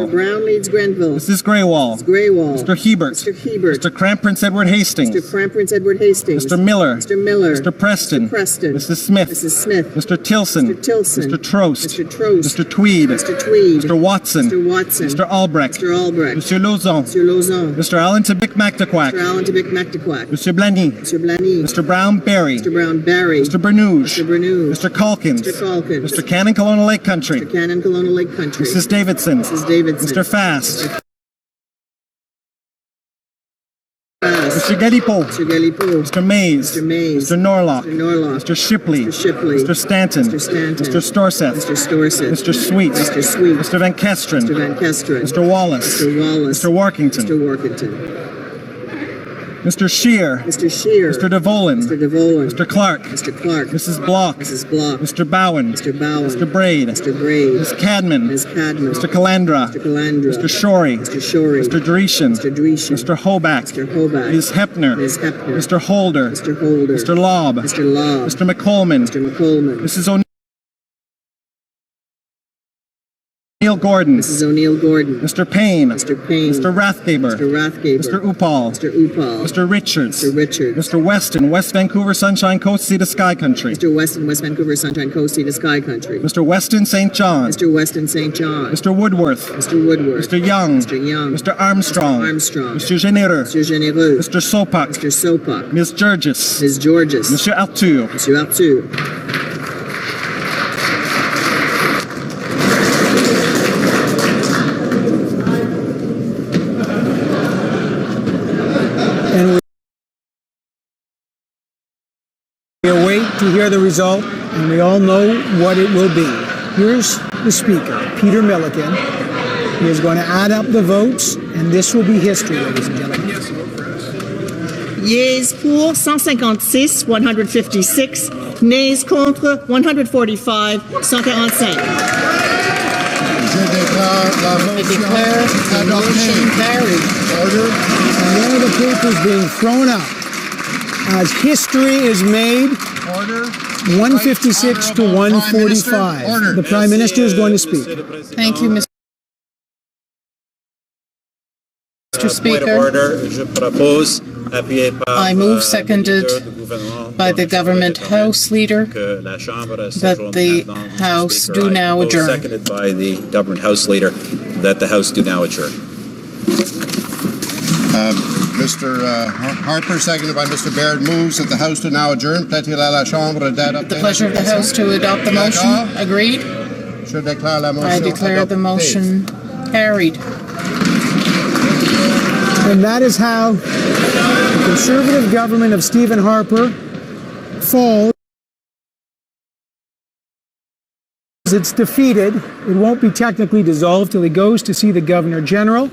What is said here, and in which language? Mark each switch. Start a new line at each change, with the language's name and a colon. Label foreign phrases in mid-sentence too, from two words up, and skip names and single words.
English: Mr. Brown leads Grenville. Mrs. Greywall. Mrs. Greywall. Mr. Hebert. Mr. Hebert. Mr. Cramprince Edward Hastings. Mr. Cramprince Edward Hastings. Mr. Miller. Mr. Miller. Mr. Preston. Mr. Preston. Mrs. Smith. Mrs. Smith. Mr. Tilson. Mr. Tilson. Mr. Trost. Mr. Trost. Mr. Tweed. Mr. Tweed. Mr. Watson. Mr. Watson. Mr. Albrecht. Mr. Albrecht.
French: Monsieur Lauzon.
English: Mr. Lauzon. Mr. Allen Tibic Mactaquac. Mr. Allen Tibic Mactaquac.
French: Monsieur Blanny.
English: Mr. Blanny. Mr. Brown Barry. Mr. Brown Barry. Mr. Bernouge. Mr. Bernouge. Mr. Calkins. Mr. Calkins. Mr. Cannon Kelowna Lake Country. Mr. Cannon Kelowna Lake Country. Mrs. Davidson. Mrs. Davidson. Mr. Fast. Fast. Mr. Galipo. Mr. Galipo. Mr. Mays. Mr. Mays. Mr. Norlock. Mr. Norlock. Mr. Shipley. Mr. Shipley. Mr. Stanton. Mr. Stanton. Mr. Storseth. Mr. Storseth. Mr. Sweet. Mr. Sweet. Mr. Van Kesteren. Mr. Van Kesteren. Mr. Wallace. Mr. Wallace. Mr. Workington. Mr. Workington. Mr. Shear. Mr. Shear. Mr. DeVolen. Mr. DeVolen. Mr. Clark. Mr. Clark. Mrs. Block. Mrs. Block. Mr. Bowen. Mr. Bowen. Mr. Braid. Mr. Braid. Ms. Cadman. Ms. Cadman. Mr. Calandra. Mr. Calandra. Mr. Shorey. Mr. Shorey. Mr. Dreeshen. Mr. Dreeshen. Mr. Hoback. Mr. Hoback. Ms. Hepner. Ms. Hepner. Mr. Holder. Mr. Holder. Mr. Lobb. Mr. Lobb. Mr. McColman. Mr. McColman. Mrs. O'Neill Gordon. Mrs. O'Neill Gordon. Mr. Payne. Mr. Payne. Mr. Rathgaber. Mr. Rathgaber. Mr. Upal. Mr. Upal. Mr. Richards. Mr. Richards. Mr. Weston, West Vancouver, Sunshine Coast, Sea to Sky Country. Mr. Weston, West Vancouver, Sunshine Coast, Sea to Sky Country. Mr. Weston, St. John. Mr. Weston, St. John. Mr. Woodworth. Mr. Woodworth. Mr. Young. Mr. Young. Mr. Armstrong. Armstrong. Mr. Généreux. Mr. Généreux. Mr. Sopak. Mr. Sopak. Ms. Georges. Ms. Georges.
French: Monsieur Arthur. Monsieur Arthur.
English: And we await to hear the result, and we all know what it will be. Here's the Speaker, Peter Milliken. He is going to add up the votes, and this will be history, ladies and gentlemen. Yeas pour 156, 156. Nays contre 145, 145.
French: Je déclare la motion
English: carried. Order. And there are the papers being thrown out as history is made. Order. 156 to 145. The Prime Minister is going to speak. Thank you, Mr. Speaker. I move, seconded by the Government House Leader, that the House do now adjourn. Seconded by the Government House Leader, that the House do now adjourn. Mr. Harper, seconded by Mr. Baird, moves that the House do now adjourn.
French: Plaît-il à la Chambre d'adopter?
English: The pleasure of the House to adopt the motion. Agreed.
French: Je déclare la motion
English: I declare the motion carried. And that is how the Conservative government of Stephen Harper falls. It's defeated. It won't be technically dissolved till he goes to see the Governor General.